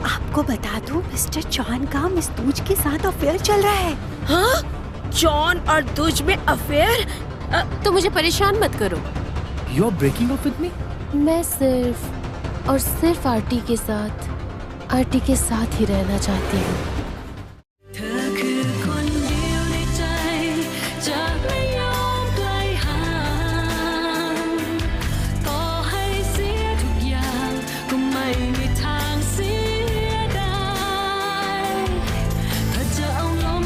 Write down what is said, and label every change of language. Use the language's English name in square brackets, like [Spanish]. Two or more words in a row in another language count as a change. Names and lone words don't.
[Hindi] आपको बता दूं, मिस्टर चौहान का मिस दूज के साथ अफेयर चल रहा है। हाँ? जॉन और दूज में अफेयर? तो मुझे परेशान मत करो। [English] you are breaking up with me? [Hindi] मैं सिर्फ और सिर्फ आरटी के साथ ही रहना चाहती हूँ। [Thai] เธอคือคนเดียวในใจจะไม่ยอมไกลห่างต่อให้เสีย ทุกอย่างก็ไม่มีทางเสียดายเธอจะเอาลม